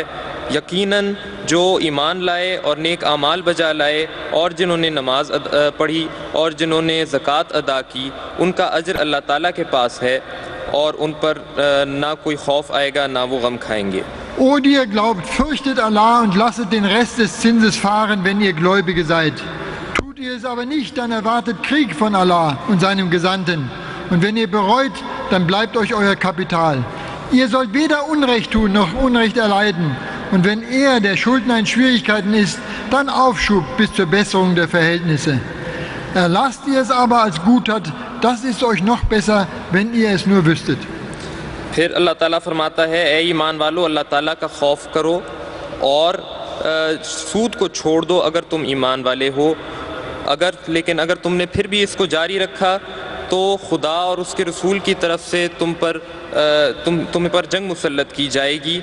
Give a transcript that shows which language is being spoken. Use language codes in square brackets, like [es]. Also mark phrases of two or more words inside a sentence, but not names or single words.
[ur] یقیناً جو ایمان لائے اور نیک اعمال بجا لائے اور جنہوں نے نماز پڑھی اور جنہوں نے زکوٰۃ ادا کی، ان کا اجر اللہ تعالیٰ کے پاس ہے اور ان پر نہ کوئی خوف آئے گا، نہ وہ غم کھائیں گے. [de] O, die ihr glaubt, fürchtet Allah und lasset den Rest des Zinses fahren, wenn ihr Gläubige seid. Tut ihr es aber nicht, dann erwartet Krieg von Allah und seinem Gesandten. Und wenn ihr bereut, dann bleibt euch euer Kapital. Ihr sollt weder Unrecht tun noch Unrecht erleiden. Und wenn er, der Schuldner, in Schwierigkeiten ist, dann Aufschub bis zur Besserung der Verhältnisse. Erlasst ihr es aber als Guttat, das ist euch noch besser, wenn ihr es nur wüsstet. [ur] پھر اللہ تعالیٰ فرماتا ہے، اے ایمان والو، اللہ تعالیٰ کا خوف کرو اور سود کو چھوڑ دو اگر تم ایمان والے ہو. لیکن اگر تم نے پھر بھی اس کو جاری رکھا تو خدا اور اس کے رسول کی طرف سے تمہیں پر جنگ مسلط کی جائے گی.